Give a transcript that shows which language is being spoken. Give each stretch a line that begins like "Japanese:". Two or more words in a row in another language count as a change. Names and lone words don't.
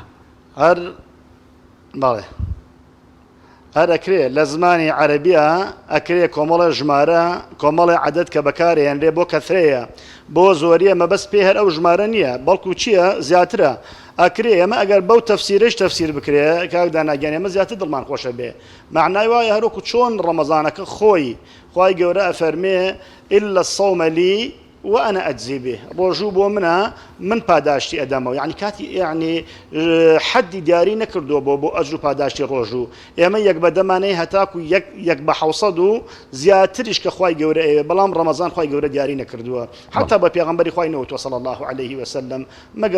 Central Kurdish: هەر بەڵێ هەر ئەکرێ لە زمانی عەرەبیە ئەکرێ کۆمەڵە ژمارە کۆمەڵی عەدەد کە بەکارهێنرێ بۆ کەثرەیە بۆ زۆریە مەبەست پێ هەر ئەو ژمارە نییە بەڵکو چییە زیاترە ئەکرێ ئەمە ئەگەر بەو تەفسیرش تەفسیر بکرێ کاک داناگیان ئێمە زیاتر دڵمان خۆشە بێ معنای وایە هەروەکو چۆن ڕەمەزانەکە خۆی خوای گەورە ئەفەرمێ
Arabic: إلا الصوم لي وأنا أجزي به
Central Kurdish: ڕۆژوو بۆ منە من پاداشتی ئەدەمەوە یعنی کاتی یعنی حەدی دیاری نەکردووە بۆ ئەجر و پاداشتی ڕۆژوو ئێمە یەک بەدەمانەی هەتاکو یەک بە 600 و زیاتریش کە خوای گەورە ئێوە بەڵام ڕەمەزان خوای گەورە دیاری نەکردووە حتا بە پێغەمبەری خوای نەوتوە
Arabic: صلی الله عليه وسلم
Central Kurdish: مەگەر